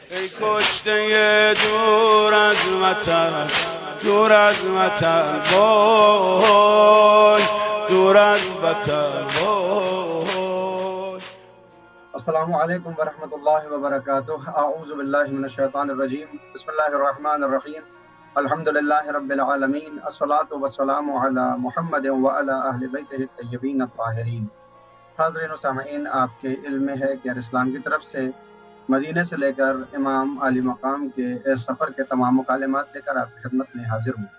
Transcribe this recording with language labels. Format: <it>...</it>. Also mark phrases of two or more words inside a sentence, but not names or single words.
<fa>ای کشته دور از وطن، دور از وطن وای، دور از وطن وای.</fa> <ar>السلام علیکم ورحمۃ اللہ وبرکاتہ. اعوذ باللہ من الشیطان الرجیم. بسم اللہ الرحمن الرحیم. الحمد للہ رب العالمین. الصلاۃ والسلام علی محمد وعلی اہل بیتہ الطیبین الطاہرین.</ar> <ur>حاضرین و سامعین، آپ کے علم میں ہے کہ اسلام کی طرف سے مدینہ سے لے کر امام علی مقام کے اس سفر کے تمام مکالمات لے کر آپ کی خدمت میں حاضر ہوں.</ur>